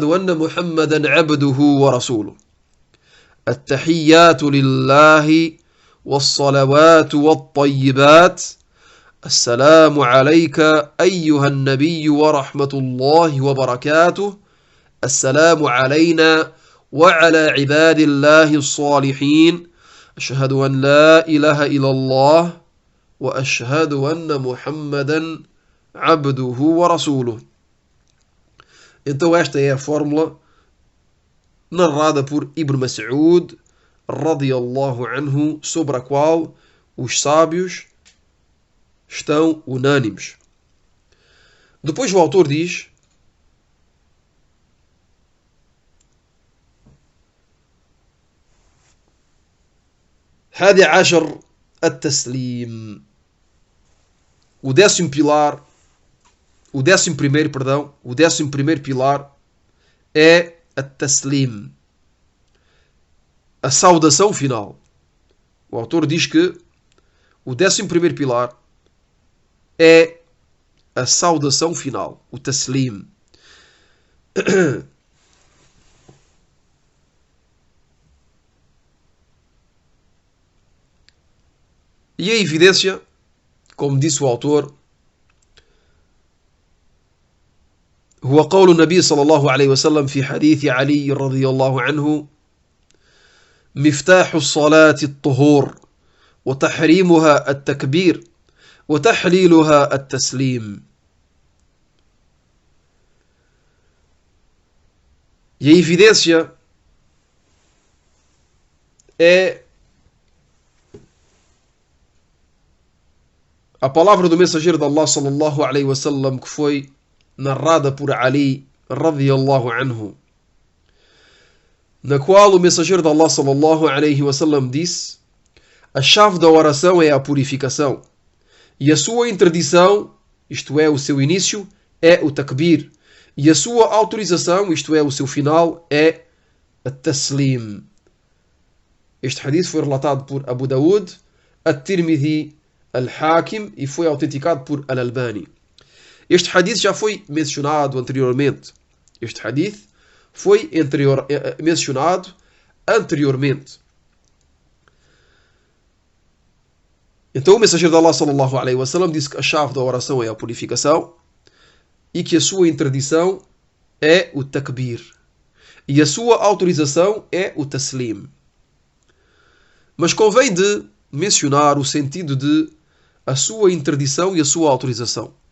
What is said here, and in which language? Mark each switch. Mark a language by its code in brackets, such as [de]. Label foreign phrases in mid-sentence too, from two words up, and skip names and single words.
[ar] أن محمدا عبده ورسوله التحيات لله والصلوات والطيبات السلام عليك أيها النبي ورحمة الله وبركاته السلام علينا وعلى عباد الله الصالحين أشهد أن لا إله إلا الله وأشهد أن محمدا عبده ورسوله. [pt] Então esta é a fórmula narrada por Ibn Mas'ud [ar] رضي الله عنه, [pt] sobre a qual os sábios estão unânimes. Depois o autor diz [ar] الحادي عشر التسليم. [pt] O décimo pilar, o décimo primeiro, perdão, o décimo primeiro pilar é a taslim, a saudação final. O autor diz que o décimo primeiro pilar é a saudação final, o taslim. E a evidência, como disse o autor, [ar] هو قول النبي صلى الله عليه وسلم في حديث علي رضي الله عنه: مفتاح الصلاة الطهور وتحريمها التكبير وتحليلها التسليم. [pt] E a evidência é a palavra do mensageiro de Allah [ar] صلى الله عليه وسلم, [pt] que foi narrada por Ali [ar] رضي الله عنه, [pt] na qual o mensageiro de Allah [ar] صلى الله عليه وسلم [pt] disse: a chave da oração é a purificação, e a sua interdição, isto é, o seu início, é o takbir, e a sua autorização, isto é, o seu final, é a taslim. Este hadith foi relatado por Abu Daud, At-Tirmidhi, Al-Hakim e foi autenticado por Al-Albani. Este hadith já foi mencionado anteriormente. Este hadith foi mencionado anteriormente. Então o mensageiro de Allah [ar] صلى الله عليه وسلم [pt] disse que a chave da oração é a purificação e que a sua interdição é o takbir e a sua autorização é o taslim. Mas convém de mencionar o sentido de a sua interdição e a sua autorização.